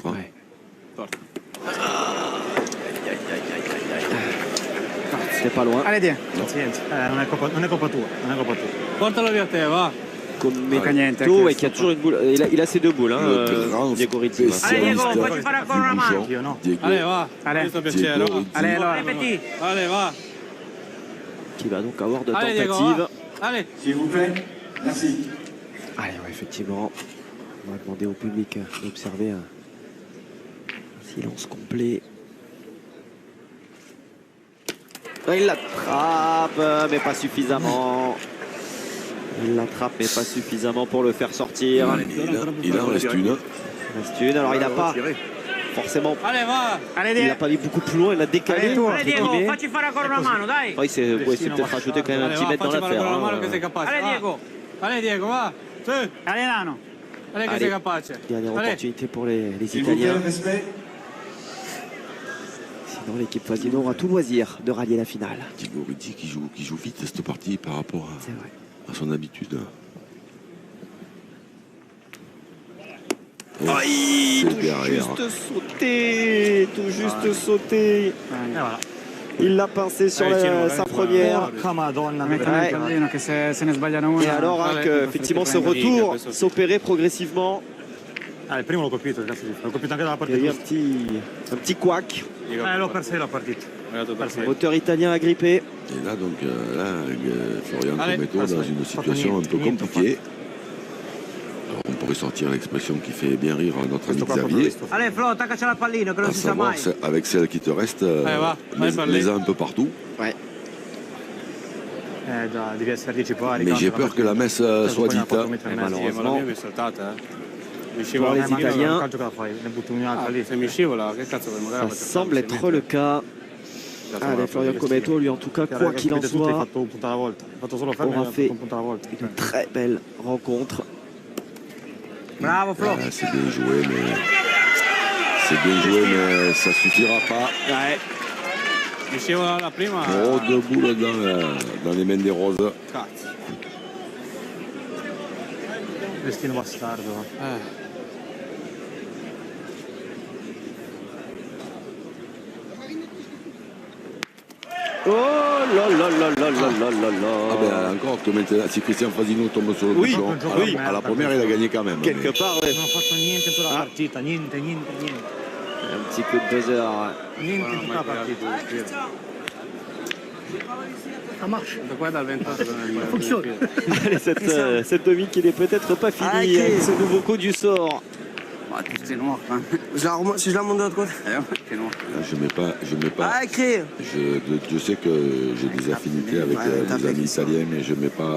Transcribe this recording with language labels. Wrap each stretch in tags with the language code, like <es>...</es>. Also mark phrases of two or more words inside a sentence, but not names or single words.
<fr>Ouais. C'était pas loin. Allez, tiens.</fr> <it>Non è colpa tua, non è colpa tua. Portalo via te, va. Commento,</it> <fr>qui a toujours une boule. Il a ses 2 boules, Diego Rizzi. Allez,</fr> <it>Diego, facci fare ancora una mano.</it> <fr>Allez, va. Allez,</fr> <it>sto piacere. Allez, allora. Ripeti.</it> <fr>Allez, va. Qui va donc avoir de tentatives. Allez. S'il vous plaît, merci. Allez, effectivement, on va demander au public d'observer un silence complet. Il l'attrape, mais pas suffisamment. Il l'attrape, mais pas suffisamment pour le faire sortir. Il en reste une. Alors il n'a pas forcément. Allez, va. Il n'a pas mis beaucoup plus loin, il a décalé. Allez,</fr> <it>Diego, facci fare ancora una mano, dai.</it> <fr>Il s'est peut-être rajouté quand même un petit mètre dans l'affaire. Allez, Diego. Allez, Diego, va. Allez, Nano. Allez,</fr> <it>che sei capace.</it> <fr>Dernière opportunité pour les S'il vous plaît, Italiens. respect. Non, l'équipe Fasino aura tout loisir de rallier la finale. Thibaut Rizzi qui joue vite cette partie par rapport à son habitude. Oh, tout juste sauté. Il l'a pincé sur sa première. Et alors effectivement ce retour s'opérait progressivement.</fr> <it>Il primo l'ho colpito, cazzo, l'ho colpito anche dalla</it> <fr>Il y a eu</fr> <it>partita.</it> <fr>un petit couac.</fr> <it>L'ho persa la partita.</it> <fr>Moteur italien agrippé. Et là, donc, Florian Cometto dans une situation un peu compliquée. Alors, on pourrait sortir l'expression qui fait bien rire notre ami Xavier.</fr> <it>Allez Flo, attaccaci la pallina che non</it> <fr>À</fr> <it>si sa</it> <fr>savoir,</fr> <it>mai.</it> <fr>avec celle qui te reste, les a un peu partout. Ouais.</fr> <it>Devi essere anticipato.</it> <fr>Mais j'ai peur que la messe soit dite. Malheureusement, Pour les Italiens, ça ça semble être le cas. Allez, Florian Cometto, lui en tout cas, quoi qu'il en soit, aura fait une très belle rencontre. Bravo Flo. C'est bien joué, mais ça suffira pas. Ouais. Trop de boules dans les mains des roses.</fr> <it>Destino bastardo.</it> <fr>Oh là là là là là là là là. Ah ben encore que maintenant, si Christian Fasino tombe sur le bouchon, à la première il a gagné quand même. Quelque part, ouais.</fr> <it>Non ho fatto niente tutta la partita, niente.</it> <fr>Un petit coup de buzzer.</fr> <it>Niente tutta la partita.</it> <fr>Ça marche. Allez, cette demi qui n'est peut-être pas finie avec ce nouveau coup du sort. C'est noir. Si je la monte de l'autre côté. Je mets pas. Ah, écrit. Je sais que j'ai des affinités avec les amis italiens, mais je mets pas.</fr>